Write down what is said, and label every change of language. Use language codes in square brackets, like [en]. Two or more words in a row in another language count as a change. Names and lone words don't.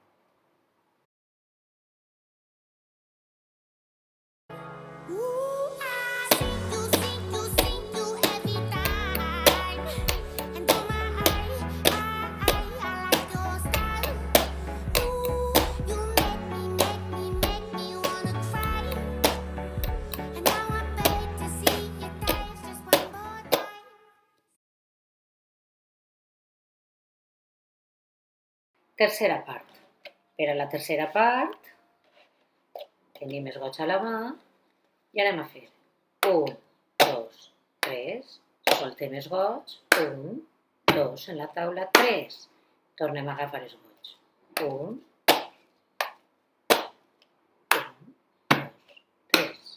[en] Ooh, I see you every time. And oh my, I like your style. Ooh, you make me wanna cry. And now I beg to see you dance just one more time. [ca] Tercera part. Per a la tercera part tenim els gots a la mà i anem a fer 1, 2, 3, soltem els gots, 1, 2 en la taula, 3, tornem a agafar els gots, 1, 2, 3.